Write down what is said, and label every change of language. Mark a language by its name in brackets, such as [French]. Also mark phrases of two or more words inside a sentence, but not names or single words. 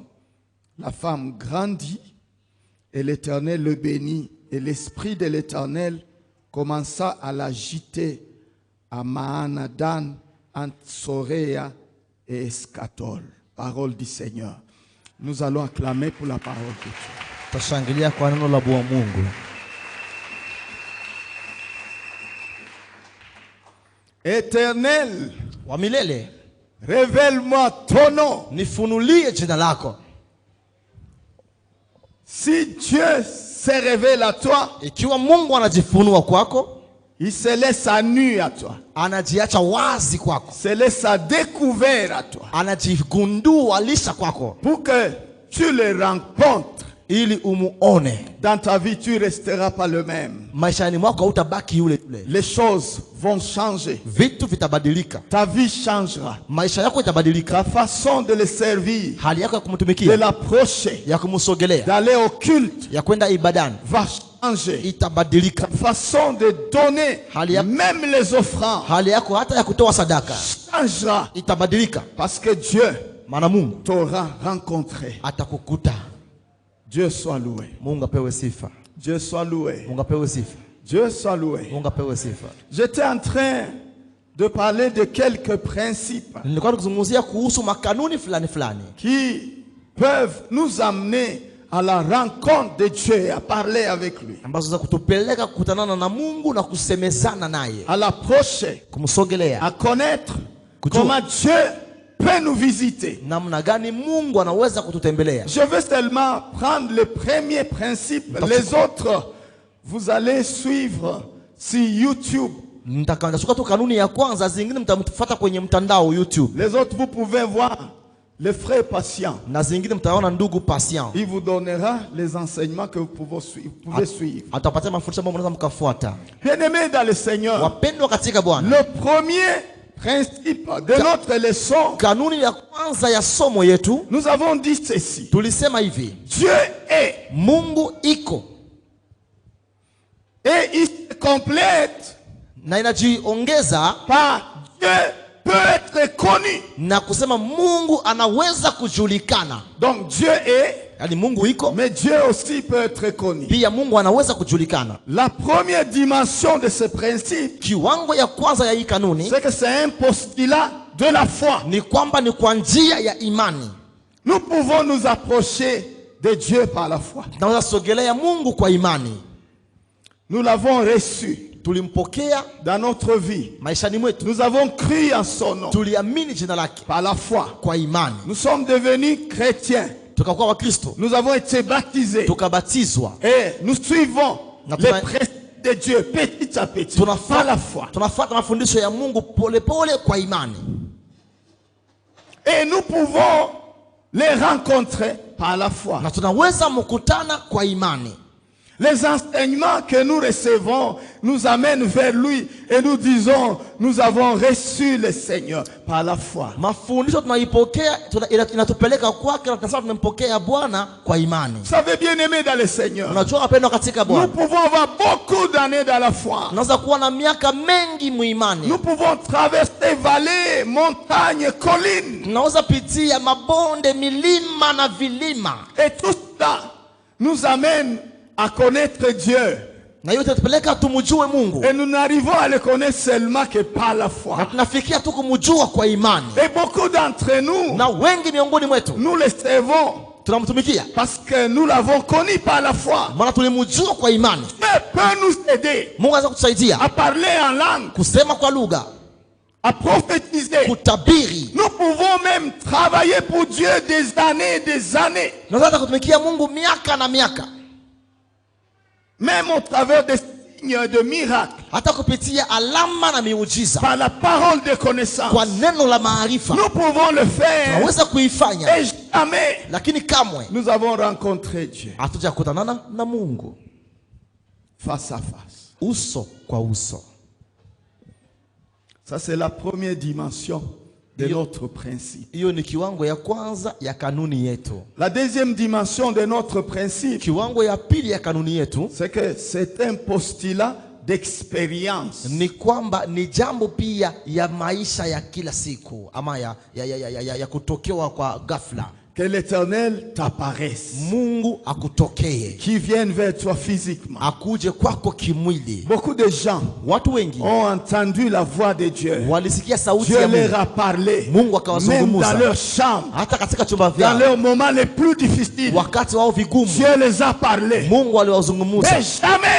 [French] La femme grandit et l'Éternel le bénit. Et l'esprit de l'Éternel commença à l'agiter à Maanadan, entre Soréa et Escatol. Parole du Seigneur. Nous allons acclamer pour la parole de Dieu. [Swahili] Tashangilia kwa neno la Bwana Mungu. [French] Éternel, [Swahili] Wa milele, [French] révèle-moi ton nom. [Swahili] nifunulie jina lako. [French] Si Dieu se révèle à toi, [Swahili] Ikiwa Mungu anajifunua kwako, [French] il se laisse à nu à toi. [Swahili] anajiacha wazi kwako, [French] Se laisse à découvert à toi. [Swahili] anajigundua lisha kwako, [French] Pour que tu le rencontres. [Swahili] ili umuone. [French] Dans ta vie, tu ne resteras pas le même. [Swahili] Maishani mwako hautabaki yule yule. [French] Les choses vont changer. [Swahili] Vitu vitabadilika. [French] Ta vie changera. [Swahili] Maisha yako itabadilika. [French] Ta façon de le servir, [Swahili] Hali yako ya [French] de [Swahili] kumtumikia, [French] l'approcher, [Swahili] ya kumsogelea, [French] d'aller au culte [Swahili] ya kwenda ibadani [French] va changer. [Swahili] itabadilika. [French] Ta façon de donner, [Swahili] Hali- [French] même les offrandes, [Swahili] Hali yako hata ya kutoa sadaka [French] changera. [Swahili] itabadilika. [French] Parce que Dieu [Swahili] Maana Mungu [French] t'aura rencontré. [Swahili] atakukuta. [French] Dieu soit loué. [Swahili] Mungu apewe sifa. [French] Dieu soit loué. [Swahili] Mungu apewe sifa. [French] Dieu soit loué. [Swahili] Mungu apewe sifa. [French] J'étais en train de parler de quelques principes [Swahili] Nilikuwa nikizungumzia kuhusu makanuni fulani fulani [French] qui peuvent nous amener à la rencontre de Dieu et à parler avec lui, [Swahili] ambazo za kutupeleka kukutanana na Mungu na kusemezana naye, [French] à l'approcher, [Swahili] kumsogelea, [French] à connaître [Swahili] Kujua. [French] comment Dieu peut nous visiter. [Swahili] namna gani Mungu anaweza kututembelea. [French] Je veux seulement prendre le premier principe. Les autres, vous allez suivre sur YouTube. [Swahili] Nitachukua tu kanuni ya kwanza, zingine mtamfuata kwenye mtandao YouTube, [French] Les autres, vous pouvez voir le frère patient. [Swahili] na zingine mtaona ndugu Patient. [French] Il vous donnera les enseignements que vous pouvez suivre. [Swahili] Atapatia mafundisho ambayo mnaweza mkafuata. [French] Bien-aimés dans le Seigneur, [Swahili] Wapendwa katika Bwana, [French] le premier principe de notre leçon, [Swahili] kanuni ya kwanza ya somo yetu, [French] nous avons dit ceci. [Swahili] tulisema hivi: [French] Dieu est [Swahili] Mungu iko [French] et il se complète [Swahili] na inajiongeza [French] par Dieu peut être connu. [Swahili] na kusema Mungu anaweza kujulikana. [French] Donc Dieu est, [Swahili] Yaani Mungu iko, [French] mais Dieu aussi peut être connu. [Swahili] pia Mungu anaweza kujulikana. [French] La première dimension de ce principe, [Swahili] Kiwango ya kwanza ya hii kanuni [French] c'est que c'est un postulat de la foi. [Swahili] ni kwamba ni kwa njia ya imani. [French] Nous pouvons nous approcher de Dieu par la foi. [Swahili] Tunaweza sogelea Mungu kwa imani. [French] Nous l'avons reçu [Swahili] Tulimpokea [French] dans notre vie. [Swahili] maishani mwetu, [French] Nous avons cru en son nom [Swahili] tuliamini jina lake [French] par la foi. [Swahili] kwa imani, [French] Nous sommes devenus chrétiens. [Swahili] tukakuwa Wakristo, [French] Nous avons été baptisés. [Swahili] tukabatizwa, [French] Et nous suivons [Swahili] Na [French] les [Swahili] tuna- [French] préceptes de Dieu petit à petit par [Swahili] tunafuata [French] la foi. [Swahili] tunafuata mafundisho ya Mungu pole pole kwa imani, [French] Et nous pouvons les rencontrer par la foi. [Swahili] na tunaweza mkutana kwa imani. [French] Les enseignements que nous recevons nous amènent vers lui et nous disons, nous avons reçu le Seigneur par la foi. [Swahili] Mafundisho tunaipokea, inatupeleka kwake, na tunasema tumempokea Bwana kwa imani. [French] Vous savez, bien aimé dans le Seigneur, [Swahili] Unajua wapendwa katika [French] nous [Swahili] Bwana, [French] pouvons avoir beaucoup d'années dans la foi. [Swahili] tunaweza kuwa na miaka mengi muimani, [French] Nous pouvons traverser vallées, montagnes, collines. [Swahili] tunaweza pitia mabonde, milima na vilima, [French] Et tout cela nous amène à connaître Dieu. [Swahili] na yote tupeleka tumjue Mungu, [French] Et nous n'arrivons à le connaître seulement que par la [Swahili] na [French] foi. [Swahili] tunafikia tu kumjua kwa imani. [French] Et beaucoup d'entre nous, [Swahili] Na wengi miongoni mwetu [French] nous le servons [Swahili] tunamtumikia [French] parce que nous l'avons connu par la foi. [Swahili] maana tulimjua kwa imani. [French] Dieu peut nous aider [Swahili] Mungu anaweza kutusaidia [French] à parler en langue, [Swahili] kusema kwa lugha, [French] à prophétiser. [Swahili] kutabiri. [French] Nous pouvons pouvons même travailler pour Dieu des années et des années. [Swahili] Tunaweza kutumikia Mungu miaka na miaka. [French] Même au travers des signes de miracles. [Swahili] Hata kupitia alama na miujiza. [French] Par la parole de connaissance. [Swahili] Kwa neno la maarifa. [French] Nous pouvons le faire. [Swahili] Tunaweza kuifanya. [French] Et jamais. [Swahili] Lakini kamwe. [French] Nous avons rencontré Dieu. [Swahili] Hatujakutana na Mungu. [French] Face à face. [Swahili] Uso kwa uso. [French] Ça c'est la première dimension de notre principe. [Swahili] Hiyo ni kiwango ya kwanza ya kanuni yetu. [French] La deuxième dimension de notre principe, [Swahili] kiwango ya pili ya kanuni yetu, [French] c'est que c'est un postulat d'expérience. [Swahili] Ni kwamba ni jambo pia ya maisha ya kila siku ama ya kutokewa kwa ghafla. [French] Que l'Éternel t'apparaisse. [Swahili] Mungu akutokee. [French] Qui vienne vers toi physiquement. [Swahili] Akuje kwako kimwili. [French] Beaucoup de gens [Swahili] watu wengi [French] ont entendu la voix de Dieu. [Swahili] Walisikia sauti [French] Dieu [Swahili] ya Mungu. [French] leur a parlé. [Swahili] Mungu akawazungumza. [French] Même dans leur chambre. [Swahili] Hata katika chumba vyao. [French] Dans leurs moments les plus difficiles. [Swahili] Wakati wao vigumu. [French] Dieu les a parlé. [Swahili] Mungu aliwazungumza. [French] Mais jamais.